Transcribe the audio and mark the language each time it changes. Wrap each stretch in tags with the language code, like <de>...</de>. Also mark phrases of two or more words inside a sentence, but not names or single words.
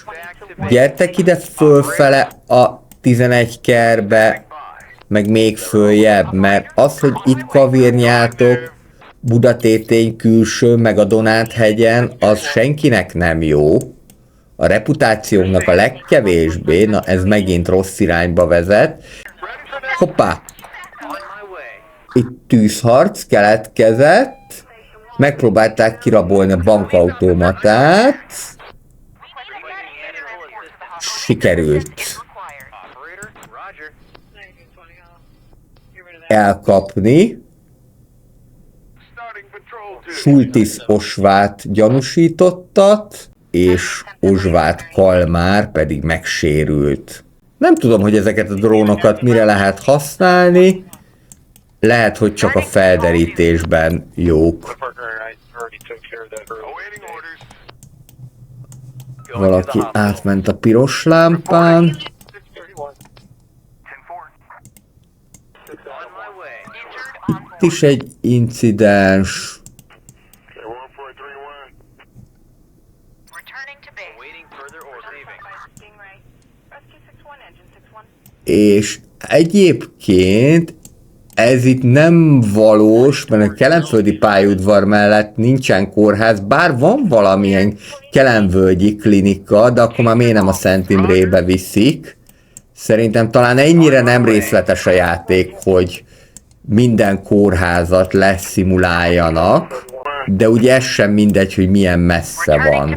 <hu>Gyertek ide fölfele a 11 kerbe, meg még följebb, mert az, hogy itt kavírnyáltok Budatétény külső, meg a Donát-hegyen, az senkinek nem jó. A reputációnknak a legkevésbé, na ez megint rossz irányba vezet. Hoppá!</hu> <en>On my way.</en> <hu>Itt tűzharc keletkezett, megpróbálták kirabolni a bankautomatát, sikerült</hu> <en>Operator. Roger.</en> <hu>elkapni.</hu> <en>Starting patrol duty.</en> <hu>Sultis Osvát gyanúsítottat, és Osvát Kalmár pedig megsérült. Nem tudom, hogy ezeket a drónokat mire lehet használni. Lehet, hogy csak a felderítésben jók.</hu> <en>Awaiting orders.</en> <hu>Valaki átment a piros lámpán.</hu> <en>10-4. On my way.</en> <hu>Itt is egy incidens.</hu> <en>returning to base. Awaiting further orders. Receiving. Stingray. Rescue 61 engine 61.</en> <hu>És egyébként ez itt nem valós, mert a kelenföldi pályaudvar mellett nincsen kórház, bár van valamilyen kelenvölgyi klinika, de akkor már miért nem a Szent Imrébe viszik. Szerintem talán ennyire nem részletes a játék, hogy minden kórházat leszimuláljanak, de ugye ez sem mindegy, hogy milyen messze van</hu>